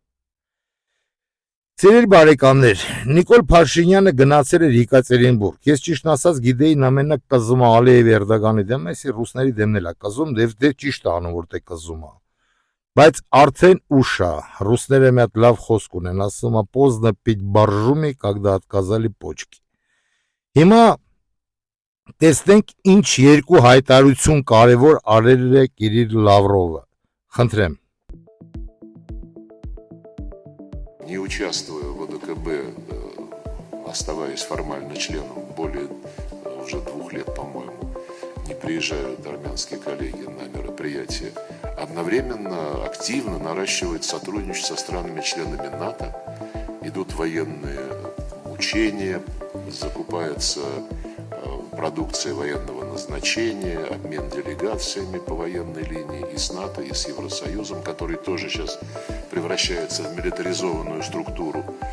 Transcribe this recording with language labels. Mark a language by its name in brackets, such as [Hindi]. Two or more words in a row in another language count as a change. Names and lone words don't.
[Armenian] Սիրելի բարեկամներ, Նիկոլ Փաշինյանը գնացել էր Եկատերինբուրգ։ Ես ճիշտն ասած գիտեի նամենակ կզում Ալիև Էրդողանի դեմ, այսի ռուսների դեմն էլ է կզում, դե ճիշտ է անում, որ դե կզում է։ Բայց արդեն ուշ է, ռուսները մի հատ լավ խոսք ունեն, ասում է [Russian] поздно пить боржоми, когда отказали почки։ [Armenian] Հիմա տեսնենք ինչ երկու հայտարարություն կարևոր արել է Կիրիլ Լավրովը։ Խնդրեմ։ [Russian] Не участвуя в ОДКБ, оставаясь формально членом более уже 2 лет, по-моему, не приезжают армянские коллеги на мероприятия, одновременно активно наращивает сотрудничество со странами-членами НАТО, идут военные учения, закупается продукция военного назначения, обмен делегациями по военной линии и с НАТО, и с Евросоюзом, который тоже сейчас превращается в милитаризованную структуру.